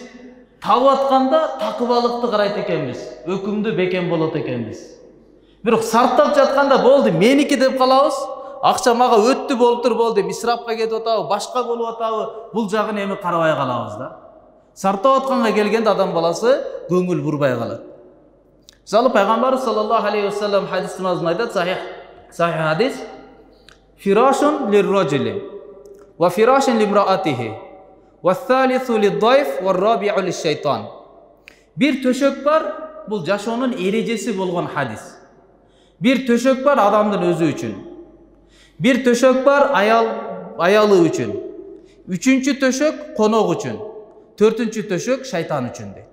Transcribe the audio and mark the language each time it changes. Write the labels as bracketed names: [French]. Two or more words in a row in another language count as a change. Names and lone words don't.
[Kyrgyz] Табып атканда такыбалыкты карайт экенбиз, өкүмдү бекем болот экенбиз. Бирок сарптап жатканда болду, меники деп калабыз. Акча мага өттү болуптур, болду, мисрапка кетип атабы, башка болуп атабы, бул жагын эми карабай калабыз да. Сарптап атканга келгенде адам баласы көңүл бурбай калат. Мисалы пайгамбарыбыз [Arabic] صلى الله عليه وسلم [Kyrgyz] хадистин азында айтат, сахих хадис: [Arabic] "فراش للرجل وفراش لامرأته والثالث للضيف والرابع للشيطان." [Kyrgyz] Бир төшөк бар, бул жашоонун эрежеси болгон хадис. Бир төшөк бар адамдын өзү үчүн. Бир төшөк бар аялы үчүн. Үчүнчү төшөк конок үчүн. Төртүнчү төшөк шайтан үчүн дейт.